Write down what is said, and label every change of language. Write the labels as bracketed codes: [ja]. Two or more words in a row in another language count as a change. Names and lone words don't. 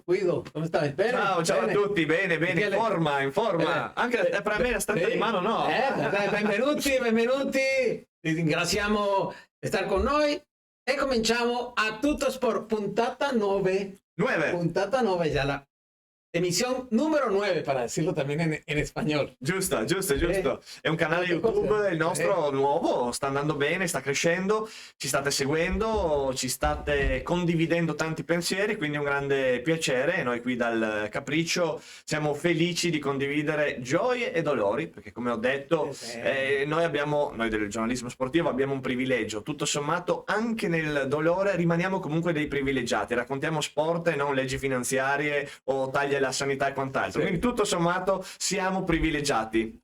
[it] Guido, come stai? Bene? Ciao Bene. a tutti, bene, Michele? in forma. Anche per me la stretta di mano no. Dai, benvenuti. Vi ringraziamo di stare con noi e cominciamo a Tutto Sport, puntata 9. 9. [es] Puntata 9 ya, la emisión número 9, para decirlo también en español. [it] Giusto. È un canale YouTube, il nostro nuovo, sta andando bene, sta crescendo, ci state seguendo, ci state condividendo tanti pensieri, quindi è un grande piacere. Noi qui dal Capriccio siamo felici di condividere gioie e dolori, perché come ho detto, noi del giornalismo sportivo abbiamo un privilegio, tutto sommato anche nel dolore rimaniamo comunque dei privilegiati, raccontiamo sport e non leggi finanziarie o tagli alla sanità e quant'altro, quindi tutto sommato siamo privilegiati.